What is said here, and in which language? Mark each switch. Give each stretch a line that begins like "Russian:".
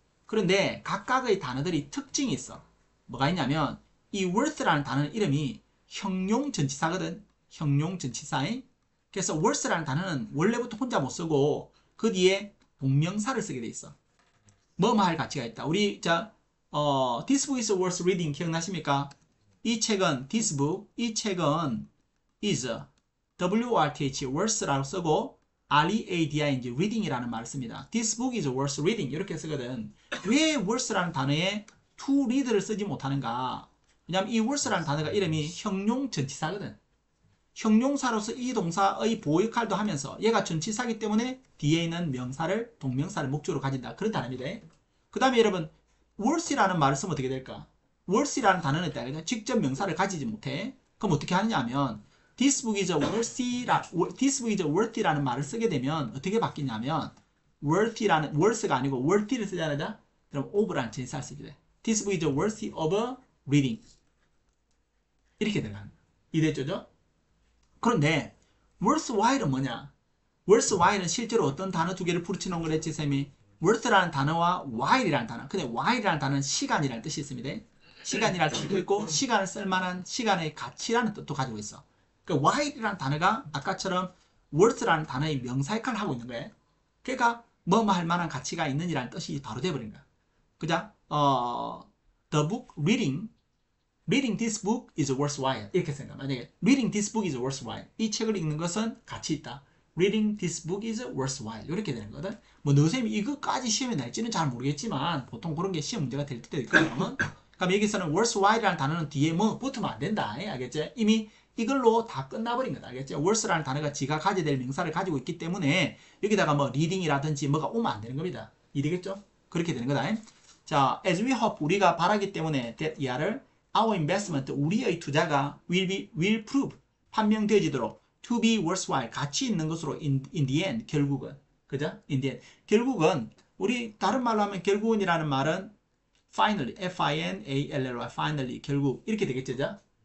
Korean: 그런데 각각의 단어들이 특징이 있어. 뭐가 있냐면 이 worth라는 단어는 이름이 형용 전치사거든. 형용 전치사에. 그래서 worth라는 단어는 원래부터 혼자 못 쓰고 그 뒤에 동명사를 쓰게 돼 있어. 뭐뭐 할 가치가 있다. 우리
English: this book is worth reading
Korean: 기억나십니까? 이 책은
English: this book,
Korean: 이 책은
English: is worth,
Korean: worth라고 쓰고 reading 이제 reading이라는 말을 씁니다.
English: This book is worth reading
Korean: 이렇게 쓰거든. 왜 worth라는 단어에 to read를 쓰지 못하는가? 왜냐면 이 worth라는 단어가 이름이 형용 전치사거든. 형용사로서 이 동사의 보호 역할도 하면서 얘가 전치사기 때문에 뒤에 있는 명사를 동명사를 목적으로 가진다. 그런 단어입니다. 그 다음에 여러분 worth라는 말을 쓰면 어떻게 될까? worth라는 단어는 있다. 직접 명사를 가지지 못해. 그럼 어떻게 하느냐 하면
English: this book is worthy
Korean: 라는 말을 쓰게 되면 어떻게 바뀌냐면 worth가 아니고 worthy를 쓰잖아요. 그럼 of라는 전치사를 쓰게 돼.
English: This book is worthy of reading.
Korean: 이렇게 들어가는 거예요. 이해됐죠? 그런데 worthwhile은 뭐냐? worthwhile은 실제로 어떤 단어 두 개를 부르치는 걸 했지 쌤이? worth라는 단어와 while이라는 단어. 근데 while이라는 단어는 시간이라는 뜻이 있습니다. 시간이라는 뜻도 있고 시간을 쓸만한 시간의 가치라는 뜻도 가지고 있어. 그러니까 while이라는 단어가 아까처럼 worth라는 단어의 명사 역할을 하고 있는 거예요. 그러니까 뭐뭐 할 만한 가치가 있는이라는 뜻이 바로 돼버린 거야. 그죠?
English: The book reading this book is worthwhile.
Korean: 이렇게 생각. 만약에
English: reading this book is worthwhile.
Korean: 이 책을 읽는 것은 가치 있다.
English: reading this book is worthwhile.
Korean: 이렇게 되는 거거든. 뭐 너쌤이 이것까지 시험에 날지는 잘 모르겠지만 보통 그런 게 시험 문제가 될 때도 있거든. 그럼 여기서는 worthwhile이라는 단어는 뒤에 뭐 붙으면 안 된다. 알겠지? 이미 이걸로 다 끝나버린 거다. 알겠지? worth라는 단어가 지가 가져야 될 명사를 가지고 있기 때문에 여기다가 뭐 reading이라든지 뭐가 오면 안 되는 겁니다. 이해되겠죠? 그렇게 되는 거다. 자,
English: as we hope
Korean: 우리가 바라기 때문에 that 이하를
English: our investment
Korean: 우리의 투자가
English: will prove
Korean: 판명되어지도록
English: to be worthwhile
Korean: 가치 있는 것으로
English: in the end
Korean: 결국은 그죠?
English: in the end
Korean: 결국은 우리 다른 말로 하면 결국은이라는 말은 finally finally finally 결국 이렇게 되겠죠?